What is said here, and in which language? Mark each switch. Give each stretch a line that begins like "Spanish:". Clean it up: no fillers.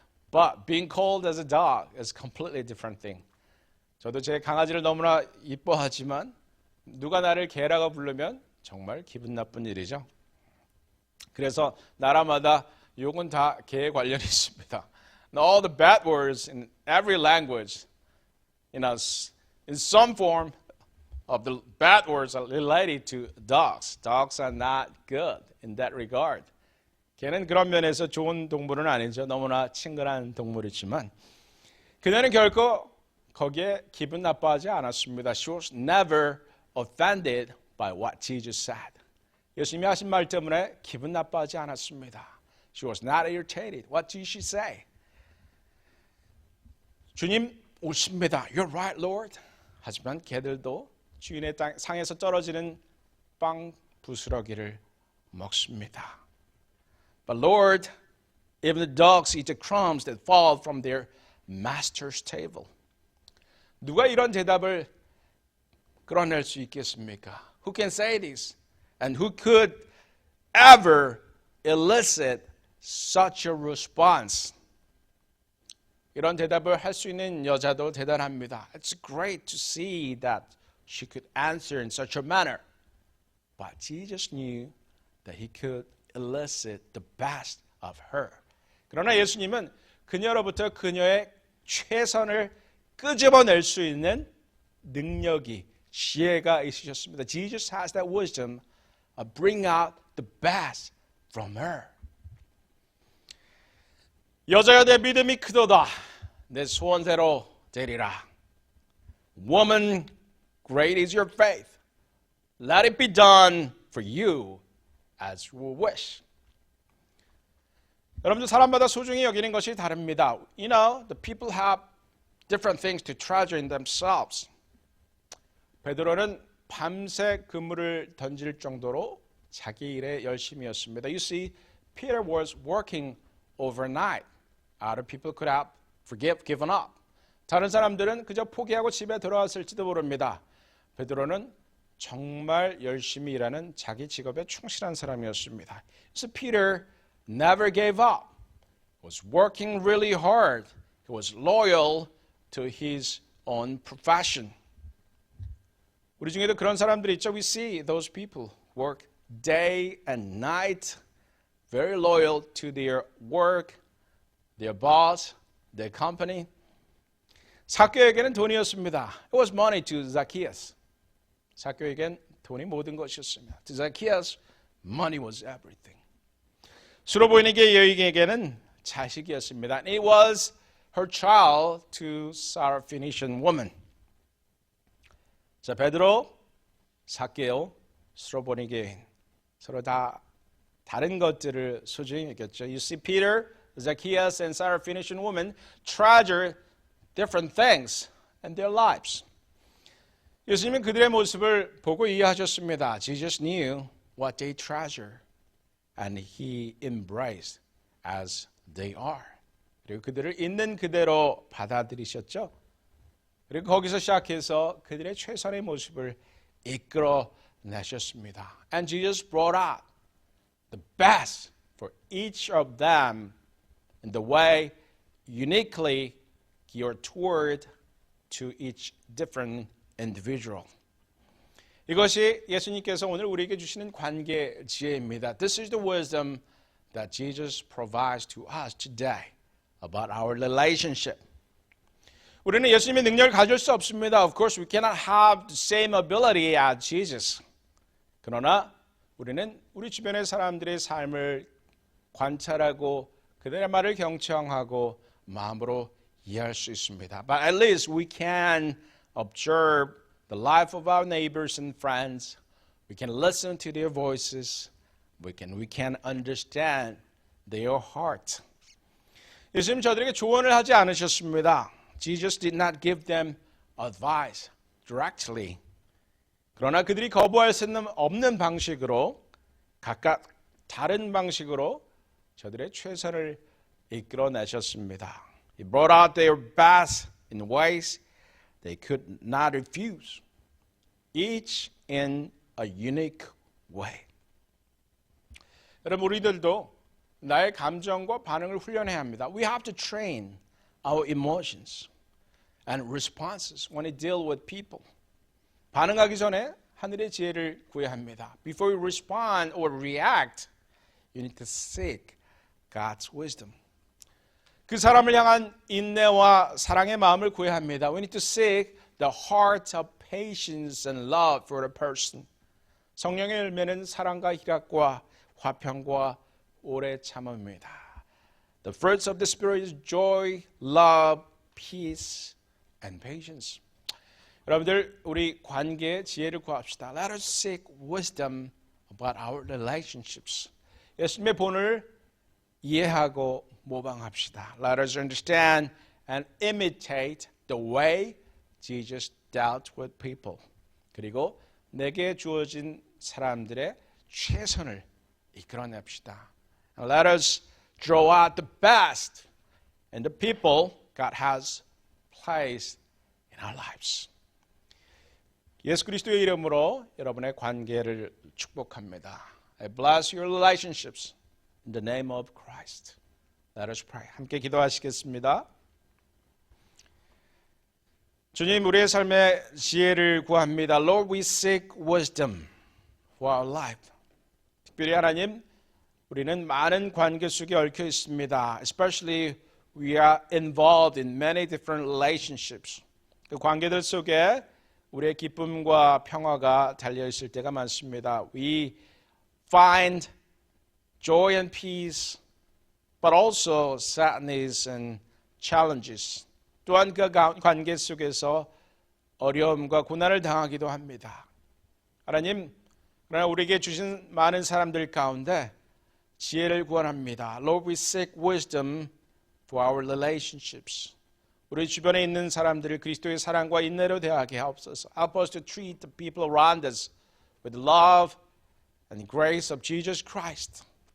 English: But being called as a dog is a completely different thing.
Korean: 저도 제 강아지를 너무나 이뻐하지만 누가 나를 개라고 부르면 정말 기분 나쁜 일이죠. 그래서 나라마다 욕은 다 개에 관련이 있습니다.
English: And all the bad words in every language, in some form of the bad words are related to dogs. Dogs are not good in that regard.
Korean: 개는 그런 면에서 좋은 동물은 아니죠. 너무나 친근한 동물이지만 그녀는 결코 거기에 기분 나빠하지 않았습니다.
English: She was never offended by what Jesus said.
Korean: 예수님이 하신 말 때문에 기분 나빠하지 않았습니다.
English: She was not irritated. What did she say?
Korean: 주님 옳습니다.
English: You're right, Lord.
Korean: 하지만 개들도 주인의 상에서 떨어지는 빵 부스러기를 먹습니다.
English: But Lord, even the dogs eat the crumbs that fall from their master's table.
Korean: 누가 이런 대답을 끌어낼 수 있겠습니까?
English: Who can say this? And who could ever elicit such a response?
Korean: 이런 대답을 할 수 있는 여자도 대단합니다.
English: It's great to see that she could answer in such a manner. But Jesus knew that he could elicit the best of her.
Korean: 그러나 예수님은 그녀로부터 그녀의 최선을 끄집어낼 수 있는 능력이, 지혜가 있으셨습니다.
English: Jesus has that wisdom of bring out the best from her.
Korean: 여자여 내 믿음이 크도다. 내 소원대로 되리라.
English: Woman, great is your faith. Let it be done for you as you wish.
Korean: 여러분들 사람마다 소중히 여기는 것이 다릅니다.
English: You know, the people have different things to treasure in themselves.
Korean: 베드로는 밤새 그물을 던질 정도로 자기 일에 열심이었습니다.
English: You see, Peter was working overnight. Other people could have given up.
Korean: 다른 사람들은 그저 포기하고 집에 돌아왔을지도 모릅니다. 베드로는 정말 열심히 일하는 자기 직업에 충실한 사람이었습니다.
English: So Peter never gave up. He was working really hard. He was loyal to his own profession.
Korean: 우리 중에도 그런 사람들이 있죠.
English: We see those people work day and night, very loyal to their work, their boss, their company.
Korean: 삭개오에게는 돈이었습니다.
English: It was money to Zacchaeus.
Korean: 삭개오에겐 돈이 모든 것이었습니다.
English: To Zacchaeus, money was everything.
Korean: 수로보니게 여인에게는 자식이었습니다.
English: And it was her child to Syrophoenician woman.
Korean: 자, 베드로, 삭개오, 수로보니게 여인. 서로 다 다른 것들을 소중히 여겼죠.
English: You see, Peter, Zacchaeus, and Syrophoenician woman treasure different things in their lives.
Korean: 예수님은 그들의 모습을 보고 이해하셨습니다.
English: Jesus knew what they treasure and he embraced as they are.
Korean: 그리고 그들을 있는 그대로 받아들이셨죠. 그리고 거기서 시작해서 그들의 최선의 모습을 이끌어내셨습니다.
English: And Jesus brought out the best for each of them in the way uniquely geared toward to each different individual.
Korean: 이것이 예수님께서 오늘 우리에게 주시는 관계 지혜입니다.
English: This is the wisdom that Jesus provides to us today about our relationship.
Korean: 우리는 예수님의 능력을 가질 수 없습니다.
English: Of course, we cannot have the same ability as Jesus.
Korean: 그러나 우리는 우리 주변의 사람들의 삶을 관찰하고 그들의 말을 경청하고 마음으로 이해할 수 있습니다.
English: But at least we can observe the life of our neighbors and friends. We can listen to their voices. We can understand their heart.
Korean: 예수님 저들에게 조언을 하지 않으셨습니다.
English: Jesus did not give them advice directly.
Korean: 그러나 그들이 거부할 수 없는 방식으로 각각 다른 방식으로 저들의 최선을 이끌어내셨습니다.
English: He brought out their best in ways they could not refuse, each in a unique way.
Korean: 여러분 우리들도 나의 감정과 반응을 훈련해야 합니다.
English: We have to train our emotions and responses when we deal with people.
Korean: 반응하기 전에 하늘의 지혜를 구해야 합니다.
English: Before you respond or react, you need to seek God's wisdom.
Korean: 그 사람을 향한 인내와 사랑의 마음을 구해야 합니다.
English: We need to seek the heart of patience and love for the person.
Korean: 성령의 열매는 사랑과 희락과 화평과 오래 참음입니다.
English: The fruits of the Spirit is joy, love, peace, and patience.
Korean: 여러분들 우리 관계의 지혜를 구합시다.
English: Let us seek wisdom about our relationships.
Korean: 예수님의 본을 이해하고 모방합시다.
English: Let us understand and imitate the way Jesus dealt with people.
Korean: 그리고 내게 주어진 사람들의 최선을 이끌어냅시다.
English: And let us draw out the best in the people God has placed in our lives.
Korean: 예수 그리스도의 이름으로 여러분의 관계를 축복합니다.
English: I bless your relationships in the name of Christ. Let us pray.
Korean: 함께 기도하시겠습니다. 주님, 우리의 삶의 지혜를 구합니다.
English: Lord, we seek wisdom for our life.
Korean: 특별히 하나님, 우리는 많은 관계 속에 얽혀 있습니다.
English: Especially we are involved in many different relationships.
Korean: 그 관계들 속에 우리의 기쁨과 평화가 달려 있을 때가 많습니다.
English: We find joy and peace, but also sadness and challenges.
Korean: 또한 그 관계 속에서 어려움과 고난을 당하기도 합니다. 하나님, 그러나 우리에게 주신 많은 사람들 가운데 지혜를 구원합니다.
English: Lord, we seek wisdom for our relationships.
Korean: 우리 주변에 있는 사람들을 그리스도의 사랑과 인내로 대하게 하옵소서.
English: Help us to treat the people around us with love and grace of Jesus Christ.